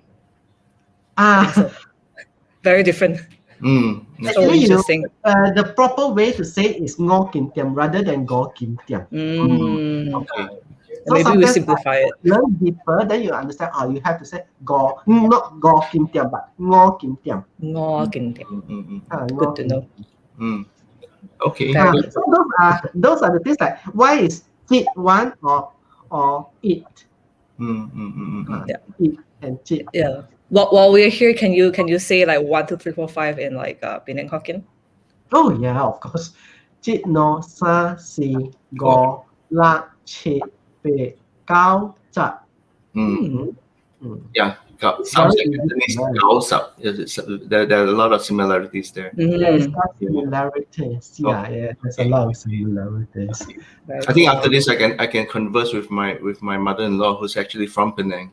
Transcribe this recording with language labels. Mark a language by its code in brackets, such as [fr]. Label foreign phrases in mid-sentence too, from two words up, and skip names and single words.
[en] So very different. So Actually, interesting. the proper way to say is [nan] ngõ kim tiam [en] rather than [nan] go kim tiam. [en] Okay. So maybe we simplify it. Learn deeper, then you understand. Oh, you have to say go, not [nan] go kim tiam, [en] but [nan] ngõ kim tiam. Ngo king tiam. [en] Good to know. Okay. Very So those are the things like why is it one or it? It and chit. Yeah. While we're here, can you say like 1, 2, 3, 4, 5 in like Penang Hokkien? Oh yeah, of course. [nan] Chit no sa si go la chit pe gao zat. [en] Yeah. Sounds like Cantonese [yue] gao sap. [en] There are a lot of similarities there. There's similarities. Yeah, there's a lot of similarities. I think after this, I can converse with my mother-in-law, who's actually from Penang.